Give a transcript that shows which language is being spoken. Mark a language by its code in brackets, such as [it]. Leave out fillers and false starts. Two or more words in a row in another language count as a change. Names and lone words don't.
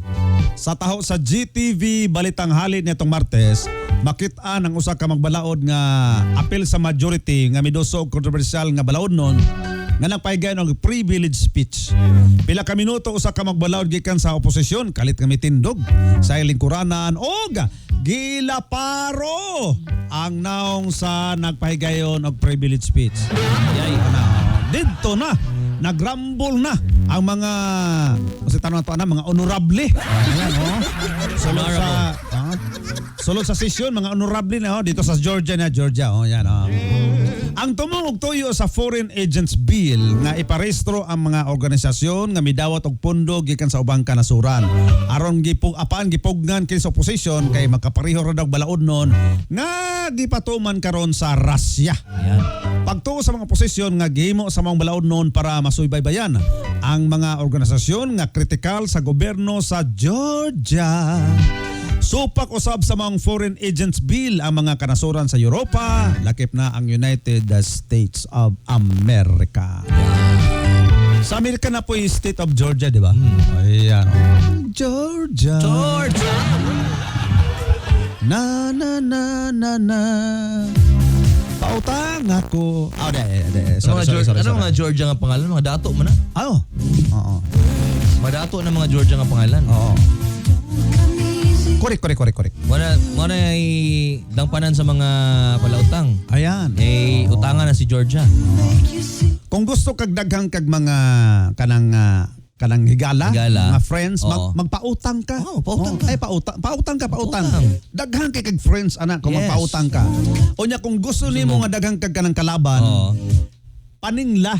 [ceb] Sa taho sa GTV Balitang Halin nitong Martes, makit-an ang usa ka magbalaod nga apil sa majority nga miduso og kontrobersyal nga balaod nun nga nagpahigayon og [en] privilege speech. [ceb] Pila ka minuto usa ka magbalaod gikan sa oposisyon kalit nga mitindog sa lingkuranan og gilaparo ang naong sa nagpahigayon og [en] privilege speech. [tl] Dito na nagrambol na ang mga tanong na mga honorable. [ceb] Ayan, sulod sa sesyon mga honorable [tl] na dito sa [ceb] Georgia. Yan. Ang tumong tuyo sa Foreign Agents Bill nga iparehistro ang mga organisasyon nga midawat og pondo gikan sa ubang kanasuran. Aron gipugnan kini sa opposition kay makapareho ra daw balaod nun nga gipatuman karon sa Russia. Pagtuo sa mga posisyon nga gihimo sa mga balaod nun para masuybaybayan ang mga organisasyon nga kritikal sa gobyerno sa Georgia. Supak usab sa mga Foreign Agents Bill ang mga kanasuran sa Europa, lakip na ang United States of America. [tl] Sa Amerika na po yung State of Georgia, di ba? Ayan. Georgia. Na. Pautang ako. Sorry. [ceb] Ano mga Georgia nga pangalan? Mga dato mo na? Oo. Mga dato na mga Georgia nga pangalan? Oo. Korek. Wala ay dangpanan sa mga palautang. Ayan. Utangan na si Georgia. Kung gusto kag daghang kag mga kanang higala. Mga friends, magpautang ka. Pautang ka. Pautang ka. Daghang kag friends anak kung magpautang ka. Unya kung gusto nimo nga daghang kag kanang kalaban, paningla.